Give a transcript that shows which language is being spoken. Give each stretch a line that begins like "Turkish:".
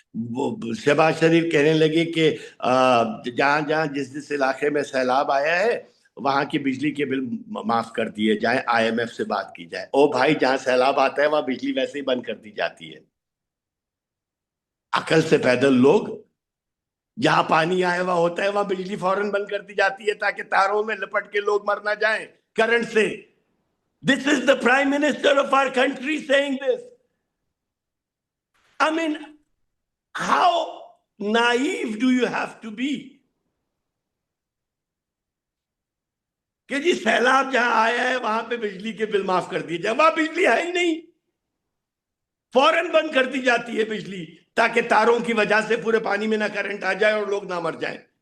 Urdu: وہ شہباز شریف کہنے لگے کہ جہاں جہاں جس علاقے میں سیلاب آیا ہے وہاں کی بجلی کے بل معاف کر دیے جائیں، IMF سے بات کی جائے. او بھائی جہاں سیلاب آتا ہے وہاں بجلی ویسے ہی بند کر دی جاتی ہے. عقل سے پیدل لوگ، جہاں پانی آیا ہوا ہوتا ہے وہاں بجلی فوراً بند کر دی جاتی ہے تاکہ تاروں میں لپٹ کے لوگ مر نہ جائیں کرنٹ سے.
English: This is the Prime Minister of our country saying this. I mean, how naive do you have to be؟
Urdu: کہ جی سیلاب جہاں آیا ہے وہاں پہ بجلی کے بل معاف کر دیے جائے، وہاں بجلی ہے ہی نہیں. فوراً بند کر دی جاتی ہے بجلی تاکہ تاروں کی وجہ سے پورے پانی میں نہ کرنٹ آ جائے اور لوگ نہ مر جائیں.